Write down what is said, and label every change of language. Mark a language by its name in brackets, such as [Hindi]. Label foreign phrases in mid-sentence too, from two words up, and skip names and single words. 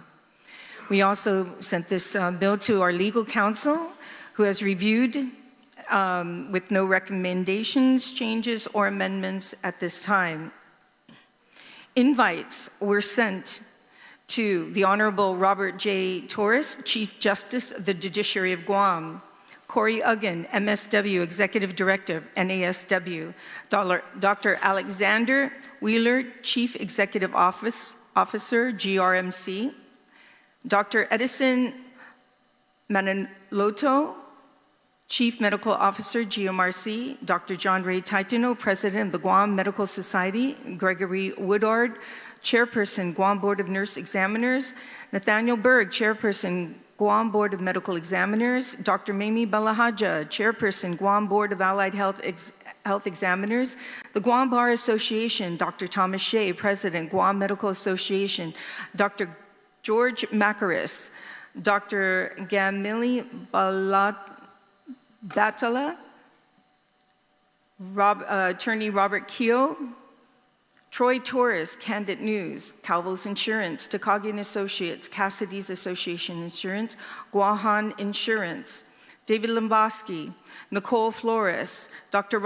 [English] We also sent this bill to our legal counsel, who has reviewed with no recommendations, changes, or amendments at this time. Invites were sent To the Honorable Robert J. Torres, Chief Justice of the Judiciary of Guam. Corey Uggan, MSW, Executive Director, NASW. Dr. Alexander Wheeler, Chief Executive Officer, GRMC. Dr. Edison Manaloto, Chief Medical Officer, GMRC. Dr. John Ray Taitano, President of the Guam Medical Society. Gregory Woodard, Chairperson, Guam Board of Nurse Examiners. Nathaniel Berg, Chairperson, Guam Board of Medical Examiners. Dr. Mamie Balahaja, Chairperson, Guam Board of Allied Health Examiners. The Guam Bar Association, Dr. Thomas Shea, President, Guam Medical Association. Dr. George Macaris, Dr. Gamili Batala, Attorney Robert Keogh, Troy Torres, Candid News, Calvo's Insurance, Takagi & Associates, Cassidy's Association Insurance, Guahan Insurance, David Limboski, Nicole Flores, Dr.